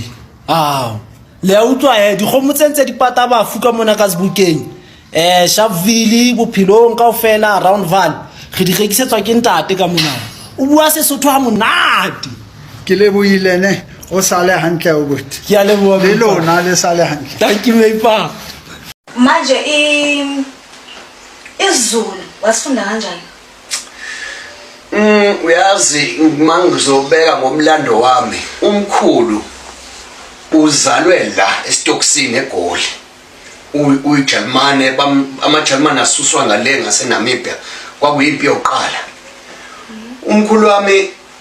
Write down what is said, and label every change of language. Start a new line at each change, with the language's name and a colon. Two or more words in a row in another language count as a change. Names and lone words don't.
Southern Sotho: le a utlwa dikgomo tse ntse di pata bafu ka mona ka Sebokeng Sharpeville Bophelong kaofela Round Van re di rekisetswa ke ntate ka mona o bua Sesotho ha monate Ke lebohile ne o sale hantle o buti. ke a leboha Le lona le sale hantle.
English: thank you Meipa
Zulu: Manje isiZulu wasifunda kanjani? Uyazi mangizobeka ngomlando wami umkhulu uzalwe la eStoksini eGoli uyiJalimane amaJalimane asuswa ngale ngaseNamibia kwakuyimpi yokuqala umkhulu wami